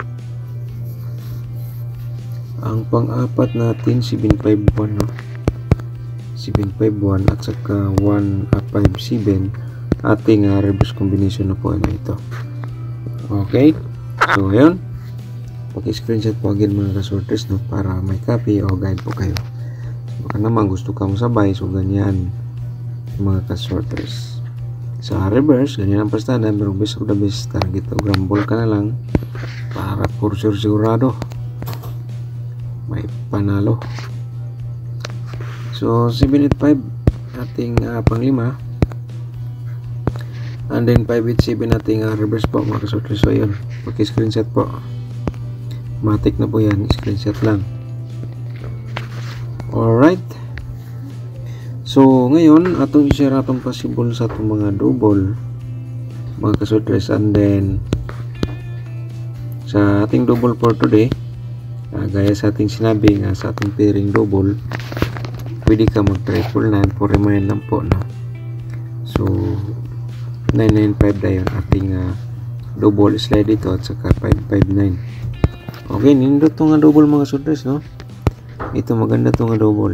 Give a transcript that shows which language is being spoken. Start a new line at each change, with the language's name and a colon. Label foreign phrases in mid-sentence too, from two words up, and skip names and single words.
Filipino: Ang pang-apat natin 751 no, 751 at saka 157 ating
English: reverse combination
Filipino: na po ito. Okay, so ayun, paki-screenshot po agad mga kasorders no, para may copy o guide po kayo. Baka naman gusto kang sabay, so ganyan mga kasorders. Sa reverse, ganyan ang pastada, pero
English: best of the best,
Filipino: target o grumble ka na lang para
English: for sure
Filipino: sigurado may panalo. So 785 ating pang-5,
English: and then
Filipino: 587 ating reverse po mga kasorders. So yun, paki-screenshot po, matik na po yan, screenshot lang.
Cebuano: Alright, so ngayon atong i-share atong possible sa atong mga double mga kasorders,
Filipino: and then sa ating double
English: for today,
Filipino: gaya sa ating sinabi nga sa atong pairing double, pwede ka mag triple 9 for remind lang po no. So 995 na yun ating double slide dito at saka 559. Okay, nindot to nga double mga kasorders no. Ito maganda to nga double.